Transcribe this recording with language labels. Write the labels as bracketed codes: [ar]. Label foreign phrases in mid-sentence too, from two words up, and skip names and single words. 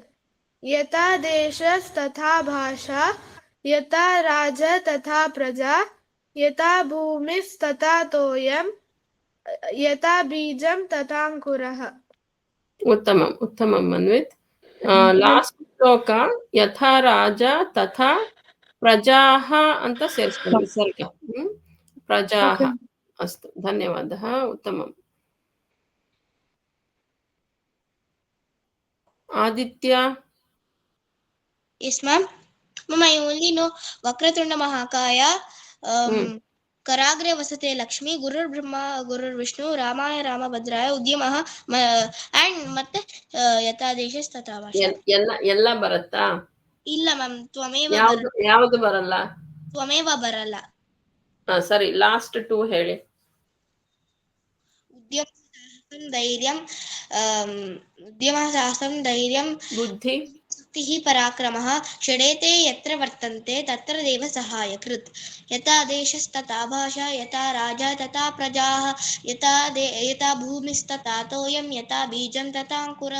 [sa] यथा देशस्तथा भाषा यथा राजा तथा प्रजा यथा भूमिस्तथा तोयं यथा बीजं तथाङ्कुरः। उत्तमम् उत्तमम् अन्वित्। [kn] लास्ट ಶ್ಲೋಕ [sa] ಯಥಾ ರಾಜ ತಥಾ ಪ್ರಜಾಃ [kn] ಅಂತ ಸೇರಿಸ್ಕೊಳ್ಳಿ ವಿಸರ್ಗ. [sa] ಪ್ರಜಾಃ ಅಸ್ತು, ಧನ್ಯವಾದः, उत्तमम्. [kn] ಆದಿತ್ಯ. [en] Yes, ma'am. Ma'am, I only know Vakratunda Mahakaya, Karagre Vasate Lakshmi, Gurur Brahma, Gurur Vishnu, Ramaya Ramabhadraya, Udyamaha, and Matte Yata Deshas Tata Vasha. [kn] ಎಲ್ಲ ಬರುತ್ತಾ? ಇಲ್ಲ ಮ್ಯಾಮ್, ತ್ವಮೇವ ಯಾವುದು ಬರಲ್ಲ? ತ್ವಮೇವ ಬರಲ್ಲ. ಸರಿ, ಲಾಸ್ಟ್ 2 ಹೇಳಿ. [sa] उद्यमः साहसं धैर्यं बुद्धि शक्तिः पराक्रमः षडेते यत्र वर्तन्ते तत्र देव सहायकृत्। यथा देशस्तथा भाषा यथा राजा तथा प्रजाः यथा भूमिस्तथा तोयं यथा बीजं तथा अंकुरः।